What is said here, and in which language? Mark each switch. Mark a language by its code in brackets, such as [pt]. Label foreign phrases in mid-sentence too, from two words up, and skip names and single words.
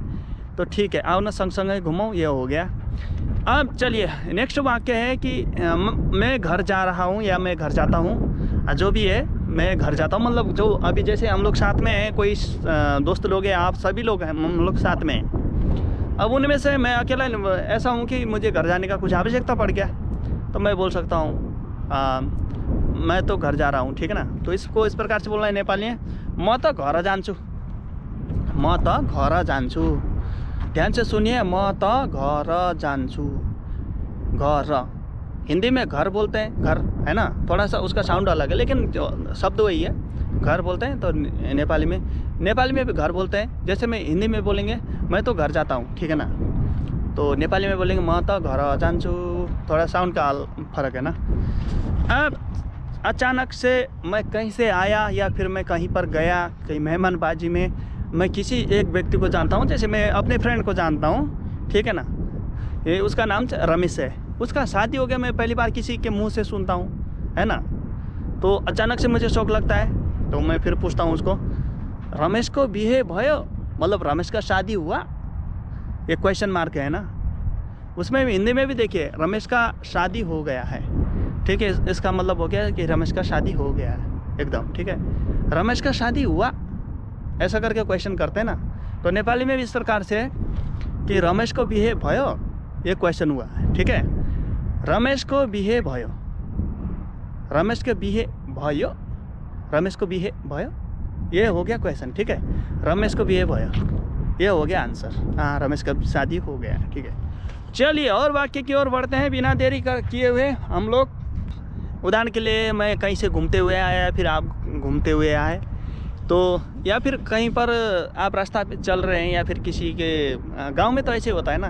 [hi] तो ठीक है, आओ ना संग संग घूमो, ये हो गया। अब चलिए नेक्स्ट वाक्य है कि मैं घर जा रहा हूँ या मैं घर जाता हूँ, जो भी है मैं घर जाता हूँ, मतलब जो अभी जैसे हम लोग साथ में हैं, कोई दोस्त लोग हैं, आप सभी लोग हैं, हम लोग साथ में हैं। अब उनमें से मैं अकेला ऐसा हूँ कि मुझे घर जाने का कुछ आवश्यकता पड़ गया, तो मैं बोल सकता हूँ मैं तो घर जा रहा हूँ, ठीक है ना। तो इसको इस प्रकार से बोलना है नेपाली में, [ne] म त घर जान्छु, म त घर जान्छु। [hi] ध्यान से सुनिए, [ne] म त घर जान्छु। [hi] घर हिंदी में घर बोलते हैं, घर है ना, थोड़ा सा उसका साउंड अलग है लेकिन शब्द वही है, घर बोलते हैं। तो नेपाली में भी घर बोलते हैं। जैसे मैं हिंदी में बोलेंगे मैं तो घर जाता हूँ, ठीक है ना, तो नेपाली में बोलेंगे [ne] म त घर जान्छु, [hi] थोड़ा साउंड का फर्क है ना। अब अचानक से मैं कहीं से आया या फिर मैं कहीं पर गया, कहीं मेहमानबाजी में, मैं किसी एक व्यक्ति को जानता हूँ, जैसे मैं अपने फ्रेंड को जानता हूँ, ठीक है ना, ये उसका नाम रमेश है, उसका शादी हो गया, मैं पहली बार किसी के मुंह से सुनता हूँ, है ना। तो अचानक से मुझे शौक लगता है, तो मैं फिर पूछता हूँ उसको, [ne] रमेश को बिहे भयो, [hi] मतलब रमेश का शादी हुआ, ये [en] question mark [hi] है ना। उसमें हिंदी में भी देखिए रमेश का शादी हो गया है, ठीक है, इसका मतलब हो गया कि रमेश का शादी हो गया है एकदम, ठीक है। रमेश का शादी हुआ ऐसा करके क्वेश्चन करते हैं ना। तो नेपाली में भी इस प्रकार से है कि [ne] रमेश को बिहे भयो, [hi] ये क्वेश्चन हुआ है, ठीक है। [ne] रमेश को बिहे भयो, रमेश के बिहे भयो, रमेश को बिहे भयो, [hi] ये हो गया क्वेश्चन, ठीक है। [ne] रमेश को बिहे भयो, [hi] ये हो गया आंसर। हाँ, रमेश का शादी हो गया, ठीक है। चलिए और वाक्य की ओर बढ़ते हैं बिना देरी किए हुए हम लोग। उदाहरण के लिए मैं कहीं से घूमते हुए आया या फिर आप घूमते हुए आए, तो या फिर कहीं पर आप रास्ता पे चल रहे हैं, या फिर किसी के गांव में तो ऐसे होता है ना।